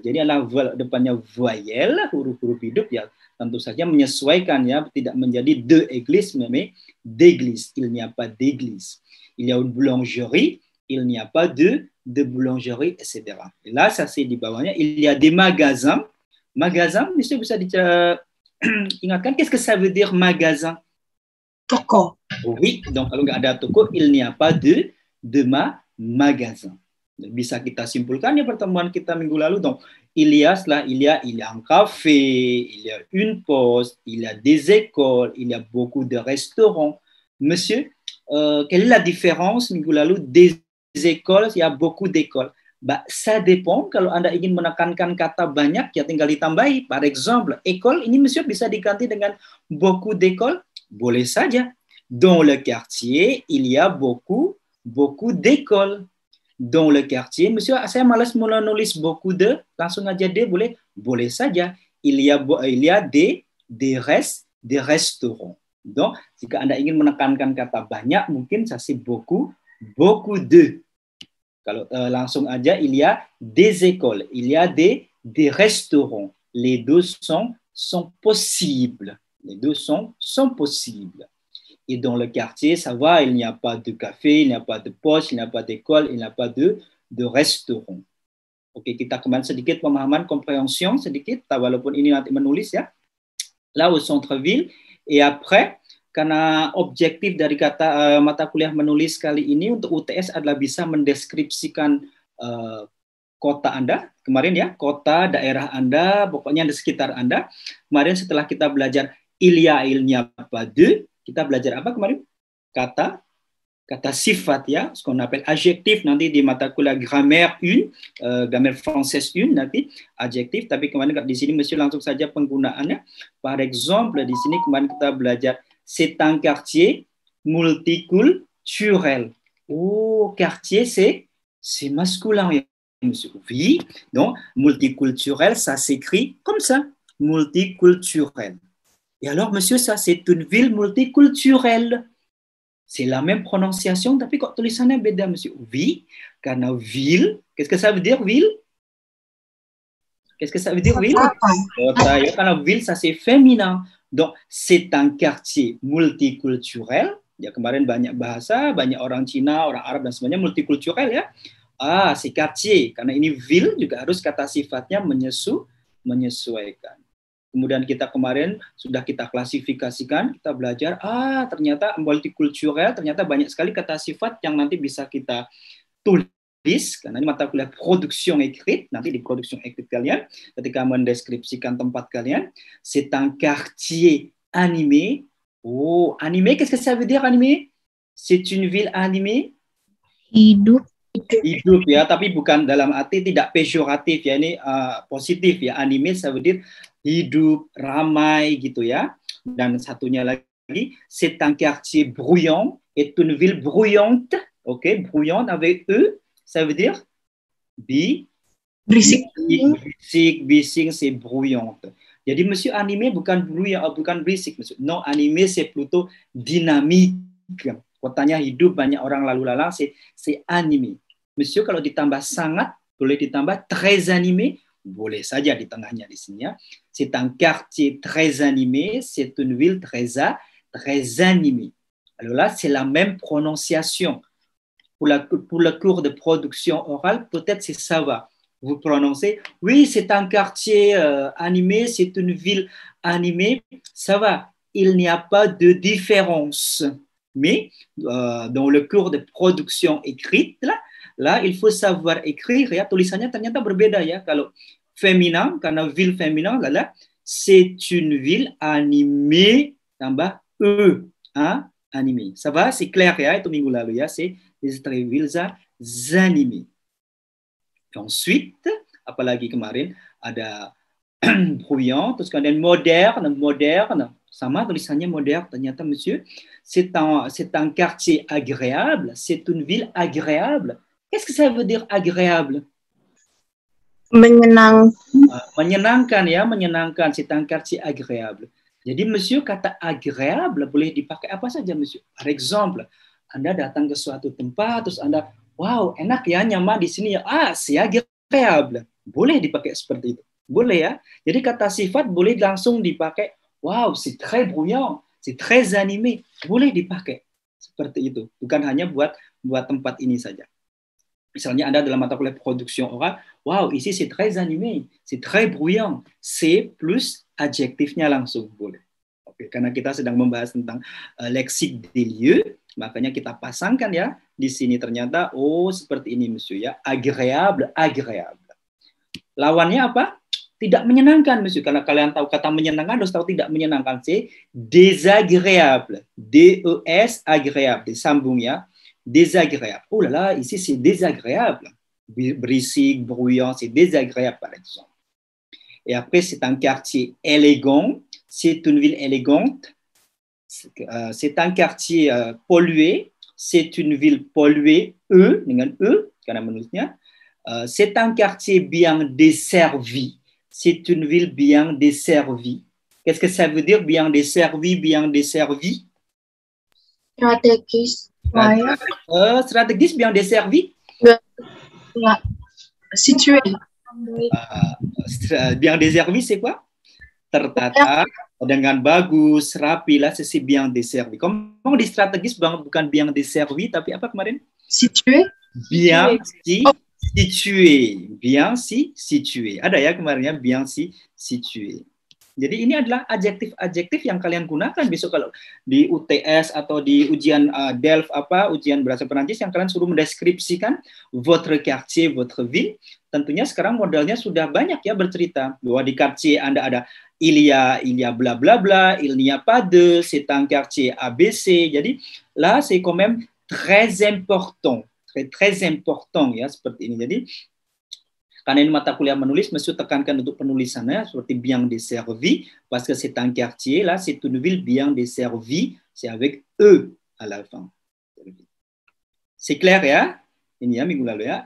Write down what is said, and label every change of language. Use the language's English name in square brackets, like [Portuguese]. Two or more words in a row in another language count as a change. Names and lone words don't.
[Indonesian] Jadi ada depannya voyelle, huruf-huruf hidup ya tentu saja menyesuaikan ya, tidak menjadi [French] de église mais d'église. Il n'y a pas d'église. Il y a une boulangerie, il n'y a pas de boulangerie, etc. Et là, ça c'est [Indonesian] di bawahnya. [French] Il y a des magasins. [Indonesian] Magasin, monsieur bisa ingatkan, [French] qu'est-ce que ça veut dire magasin? [Indonesian] Toko. [French] Oui, donc [Indonesian] kalau nggak ada toko, [French] il n'y a pas de magasin. [Indonesian] Bisa kita simpulkan ya pertemuan kita minggu lalu. [French] Donc, il y a un café, il y a une poste, il y a des écoles, il y a beaucoup de restaurants. Monsieur, quelle est la différence [Indonesian] minggu lalu [French] des écoles, il y a beaucoup d'écoles? Bah, ça dépend. [Indonesian] Kalau Anda ingin menekankan kata banyak, ya tinggal ditambahi. [French] Par exemple, école, [Indonesian] ini monsieur bisa diganti dengan [French] beaucoup d'écoles? [Indonesian] Boleh saja. [French] Dans le quartier, il y a beaucoup d'écoles. Dans le quartier, monsieur, [Indonesian] saya malas menulis [French] beaucoup de, [Indonesian] langsung aja de, boleh saja. [French] Il y a des restaurants. Donc, [Indonesian] jika Anda ingin menekankan kata banyak, mungkin saya say [French] beaucoup de. [Indonesian] Kalau langsung aja, [French] il y a des écoles, il y a des restaurants. Les deux sont possibles. Les deux sont possibles. Et dans le quartier, ça va, il n'y a pas de café, il n'y a pas de poste, il n'y a pas d'école, il n'y a pas de restaurant. [Indonesian] Oke, kita kembali sedikit pemahaman, compréhension sedikit, walaupun ini nanti menulis ya. [French] Là au centre-ville, et après, [Indonesian] karena objektif dari kata mata kuliah menulis kali ini untuk UTS adalah bisa mendeskripsikan kota Anda, kemarin ya, kota, daerah Anda, pokoknya di sekitar Anda. Kemarin setelah kita belajar [French] il n'y a pas de, [Indonesian] kita belajar apa kemarin? Kata sifat ya, [French] ce qu'on appelle adjectif [Indonesian] nanti di mata kuliah grammaire 1, [French] grammaire française [Indonesian] 1 nanti adjektif, tapi kemarin di sini mesti langsung saja penggunaannya. Par exemple di sini kemarin kita belajar [French] c'est un quartier multiculturel. Oh, quartier c'est masculin ya, monsieur. Oui, donc multiculturel ça s'écrit comme ça, multiculturel. Et alors, monsieur, ça, c'est une ville multiculturelle. C'est la même prononciation, [Indonesian] tapi kok tulisannya beda, monsieur? [French] Oui, karena ville, qu'est-ce que ça veut dire, ville? Qu'est-ce que ça veut dire ville? [Indonesian] Kota. Kota, ya, karena [French] ville ça c'est féminin. Donc c'est un quartier multiculturel. [Indonesian] Ya kemarin banyak bahasa, banyak orang Cina, orang Arab dan semuanya multikulturel ya. [French] C'est quartier. [Indonesian] Karena ini ville juga harus kata sifatnya menyesuaikan. Kemudian kita kemarin sudah kita klasifikasikan, kita belajar, ternyata multikulturel, ternyata banyak sekali kata sifat yang nanti bisa kita tulis, karena ini mata kuliah [French] production écrite, [Indonesian] nanti di [French] production écrite [Indonesian] kalian, ketika mendeskripsikan tempat kalian, [French] c'est un quartier animé. Oh, animé, qu'est-ce que ça veut dire animé? C'est une ville animée? [Indonesian] Hidup. Hidup ya, tapi bukan dalam arti tidak pejoratif ya, ini positif ya. [French] Animé ça veut dire [Indonesian] hidup, ramai gitu ya. Dan satunya lagi, [French] c'est un quartier bruyant, est une ville bruyante, ok, bruyante avec E, ça veut dire [Indonesian] Berisik. bising, [French] c'est bruyante. [Indonesian] Jadi monsieur animé bukan bruyant, bukan berisik, monsieur. [French] Non, animé c'est plutôt dynamique. [Indonesian] Kotanya hidup, banyak orang lalu lalang, [French] c'est animé. [Indonesian] Monsieur kalau ditambah sangat, boleh ditambah [French] très animé, [Indonesian] boleh saja di tengahnya di sini ya. [French] C'est un quartier très animé, c'est une ville très animée. Alors là, c'est la même prononciation. Pour le cours de production orale, peut-être c'est ça va. Vous prononcez, oui, c'est un quartier animé, c'est une ville animée, ça va. Il n'y a pas de différence. Mais dans le cours de production écrite, là, il faut savoir écrire [Indonesian] ya, tulisannya ternyata berbeda ya. Kalau féminin, karena ville féminin, [French] là, c'est une ville animée, [Indonesian] tambah E, [French] hein, animée. Ça va, c'est clair [Indonesian] ya, itu minggu lalu ya, [French] c'est les villes animées. Ensuite, [Indonesian] apalagi kemarin ada bruyant, terus kemudian moderne, sama tulisannya moderne, ternyata monsieur, [French] c'est un quartier agréable, c'est une ville agréable. Qu'est-ce que ça veut dire agréable? [Indonesian] Menyenangkan ya, menyenangkan, [French] c'est un quartier agréable. [Indonesian] Jadi monsieur, kata agréable boleh dipakai apa saja monsieur. [French] Par exemple, [Indonesian] Anda datang ke suatu tempat, terus Anda, wow, enak ya, nyaman di sini ya, [French] c'est agréable. [Indonesian] Boleh dipakai seperti itu. Boleh ya. Jadi kata sifat boleh langsung dipakai, [French] wow, c'est très bruyant, c'est très animé. [Indonesian] Boleh dipakai seperti itu. Bukan hanya buat tempat ini saja. Misalnya Anda dalam mata kuliah [French] production orale, [Indonesian] wow, [French] ici c'est très animé, c'est très bruyant. C'est plus [Indonesian] adjektifnya langsung boleh. Oke, karena kita sedang membahas tentang leksik [French] des lieux, [Indonesian] makanya kita pasangkan ya di sini ternyata seperti ini monsieur ya, agréable. Lawannya apa? Tidak menyenangkan monsieur. Karena kalian tahu kata menyenangkan harus tahu tidak menyenangkan, [French] c'est désagréable. D-E-S agréable, [Indonesian] disambung ya. [French] Désagréable. Oh là là, ici c'est désagréable. Berisik, bruyant, c'est désagréable par exemple. Et après, c'est un quartier élégant. C'est une ville élégante. C'est un quartier pollué. C'est une ville polluée. [Indonesian] Dengan karena menulisnya. [French] C'est un quartier bien desservi. C'est une ville bien desservie. Qu'est-ce que ça veut dire bien desservi, bien desservi? [Indonesian] Strategis. [French] Strategis bien desservi? Situé. Bien desservi, c'est quoi? [Indonesian] Tertata dengan bagus, rapi lah, [French] c'est bien desservi. [Indonesian] Ngomong di strategis bukan [French] bien desservi, [Indonesian] tapi apa kemarin? [French] Situé. Bien situé. [Indonesian] Ada ya kemarin ya, [French] bien situé. [Indonesian] Jadi ini adalah adjektif-adjektif yang kalian gunakan besok kalau di UTS atau di ujian DELF ujian bahasa Perancis yang kalian suruh mendeskripsikan [French] votre quartier, votre ville. [Indonesian] Tentunya sekarang modelnya sudah banyak ya bercerita bahwa di quartier Anda ada [French] il y a bla bla bla, il n'y a pas de, c'est un quartier ABC. [Indonesian] Jadi [French] là c'est quand même très important [Indonesian] ya seperti ini. Jadi karena ini mata kuliah menulis, mesti tekankan untuk penulisannya seperti [French] bien desservi, parce que c'est un quartier, là, c'est une ville bien desservie, c'est avec E à la fin. C'est clair [Indonesian] ya? Ini ya minggu lalu ya.